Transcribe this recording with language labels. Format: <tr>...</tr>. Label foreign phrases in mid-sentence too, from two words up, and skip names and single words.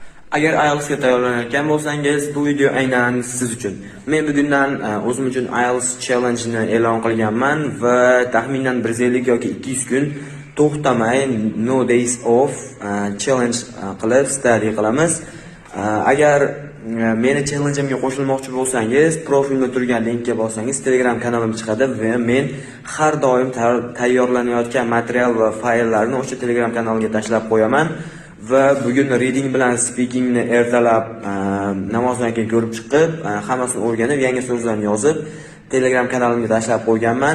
<uz>Agar IELTSga tayyorlanayotgan bo'lsangiz, bu video aynan siz uchun. Men bugundan o'zim uchun IELTS challenge-ni e'lon qilganman va taxminan 150 yoki 200 kun to'xtamay</uz> <en>no days off challenge</en> <uz>qilib study qilamiz. Agar meni challenge-imga qo'shilmoqchi bo'lsangiz, profilimda turgan linkga bossangiz Telegram kanalim chiqadi va men har doim tayyorlanayotgan material va fayllarni o'sha Telegram kanaliga tashlab qo'yaman. Va bugun reading bilan speakingni ertalab namozdan keyin ko'rib chiqib, hammasini o'rganib, yangi so'zlarni yozib Telegram kanalimga tashlab qo'yganman.</uz>